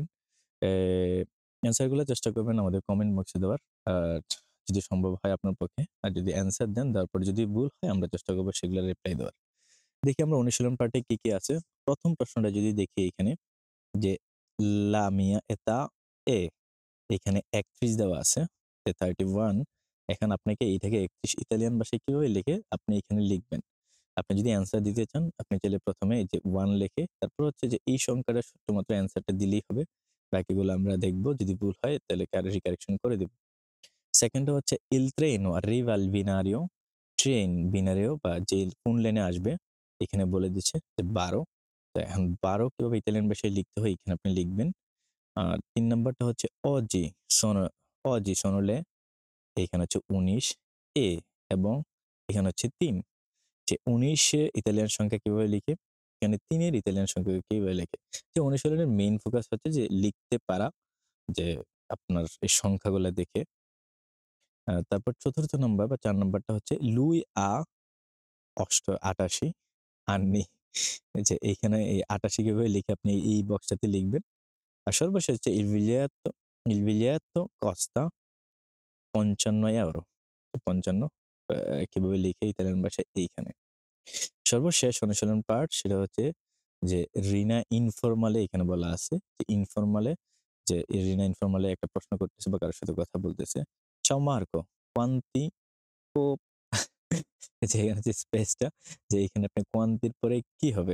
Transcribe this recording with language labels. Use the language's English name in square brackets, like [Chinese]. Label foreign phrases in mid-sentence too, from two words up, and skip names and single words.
[Bangla] এ অ্যান্সার গুলা চেষ্টা করবেন আমাদের কমেন্ট বক্সে দেওয়ার। আর যদি সম্ভব হয় আপনার পক্ষে। আর যদি অ্যান্সার দেন, তারপর যদি ভুল হয় আমরা চেষ্টা করব সেগুলার রিপ্লাই দেওয়ার। দেখি আমরা অনুশীলন পার্টে কি, কি আছে। ১ম প্রশ্নটা যদি দেখি এখানে যে [Italian] la mia età è [Bangla] এখানে ৩১ দেওয়া আছে। 31 এখন আপনাকে এই থেকে ৩১ ইতালিয়ান ভাষায় কিভাবে লিখে আপনি এখানে লিখবেন। আপনি যদি অ্যান্সার দিতে চান, আপনি চাইলে ১ম এ এই যে 1 লিখে তারপর হচ্ছে যে এই সংখ্যাটা শুধুমাত্র অ্যান্সারটা দিলেই হবে। বাকিগুলো আমরা দেখব। যদি ভুল হয় তাহলে কারেকশন করে দেব। 2nd টা হচ্ছে [Italian] Il treno arriva al binario, [Bangla] ট্রেন বিনারিও বা যে কোন লেনে আসবে এখানে বলে দিচ্ছে যে ১২। তো এখন ১২ কিভাবে ইতালিয়ান ভাষায় লিখতে হয় এখানে আপনি লিখবেন। আর ৩ নাম্বারটা হচ্ছে [Italian] sono oggi sono le [Bangla] এখানে হচ্ছে ১৯ এ এবং এখানে হচ্ছে ৩। যে ১৯ ইতালিয়ান সংখ্যা কিভাবে লিখে? এখানে ৩ এর ইতালিয়ান সংখ্যা কিভাবে লেখে? যে অনুশীলনের মেইন ফোকাস হচ্ছে যে লিখতে পারা, যে আপনার এই সংখ্যাগুলা দেখে। তারপর ৪র্থ নাম্বার বা ৪ নাম্বারটা হচ্ছে [Italian] lui ha ৮৮ anni [Bangla] যে এইখানে এই ৮৮ কিভাবে লিখে আপনি এই বক্সটাতে লিখবেন। আর সর্বশেষ হচ্ছে [Italian] il biglietto costa ৫৫ €। [Bangla] ৫৫ কিভাবে লিখে ইতালিয়ান ভাষায় এইখানে। সর্বশেষ অনুশীলন পার্ট সেটা হচ্ছে যে রিনা ইনফরমালে এখানে বলা আছে যে ইনফরমালে যে রিনা ইনফরমালে একটা প্রশ্ন করতেছে বা কারোর সাথে কথা বলতেছে। [Italian] "Ciao Marco, quanti co" [Bangla] যে এখানে যে স্পেসটা যে এখানে আপনি কোয়ান্তির পরে কি হবে?